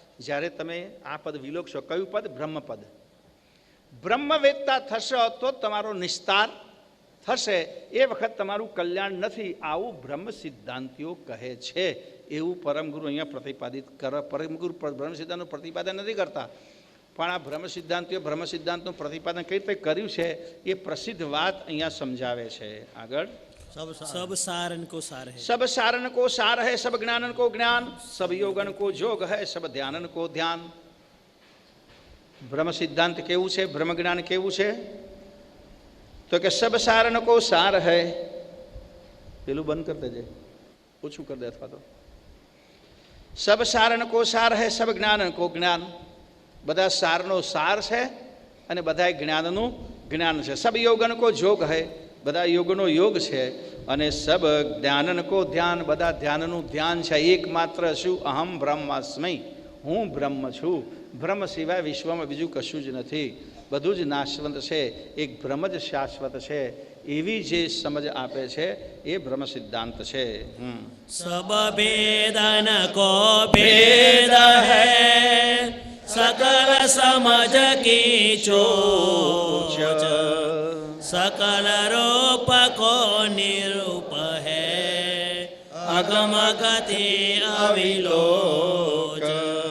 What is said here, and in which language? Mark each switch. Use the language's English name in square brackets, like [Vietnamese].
[Gujarati] જ્યારે તમે આ પદ વિલોકશો, કયું પદ? બ્રહ્મપદ. બ્રહ્મવેત્તા થશો તો તમારો નિસ્તાર થશે, એ વખત તમારું કલ્યાણ નથી, આવું બ્રહ્મ સિદ્ધાંતિઓ કહે છે. એવું પરમગુરુ અહીંયા પ્રતિપાદિત કરે. પરમગુરુ બ્રહ્મ સિદ્ધાંતનું પ્રતિપાદન નથી કરતા, પણ આ બ્રહ્મ સિદ્ધાંતનું પ્રતિપાદન કઈ રીતે કર્યું છે એ પ્રસિદ્ધ વાત અહીંયા સમજાવે છે. આગળ [Hindi] सब सारन को सार है, सब सारन को सार है, सब ज्ञानन को ज्ञान, सब योगन को जोग है, सब ध्यानन को ध्यान. [Gujarati] બ્રહ્મ સિદ્ધાંત કેવું છે? બ્રહ્મ જ્ઞાન કેવું છે? તો કે [Hindi] સબ સારન કો સાર હૈ. [Gujarati] પેલું બંધ કરી દેજે, ઓછું કરી દે અથવા તો. [Hindi] સબ સારન કો સાર હૈ, સબ જ્ઞાનન કો જ્ઞાન. [Gujarati] બધા સારનો સાર છે અને બધા જ્ઞાનનું જ્ઞાન છે. [Hindi] સબ યોગન કો જોગ હૈ, [Gujarati] બધા યોગનો યોગ છે. અને [Hindi] સબ ધ્યાનન કો ધ્યાન, [Gujarati] બધા ધ્યાનનું ધ્યાન છે. એકમાત્ર શું? [Sanskrit] અહમ બ્રહ્માસ્મિ, [Gujarati] હું બ્રહ્મ છું. બ્રહ્મ સિવાય વિશ્વમાં બીજું કશું જ નથી. બધું જ નાશવંત છે, એક બ્રહ્મ જ શાશ્વત છે. એવી જે સમજ આપે છે એ બ્રહ્મ સિદ્ધાંત છે. [Hindi] सब भेदन को भेद है, सकल समझ की चोच, सकल रूप को निरूप है, अगम गति अविलोच.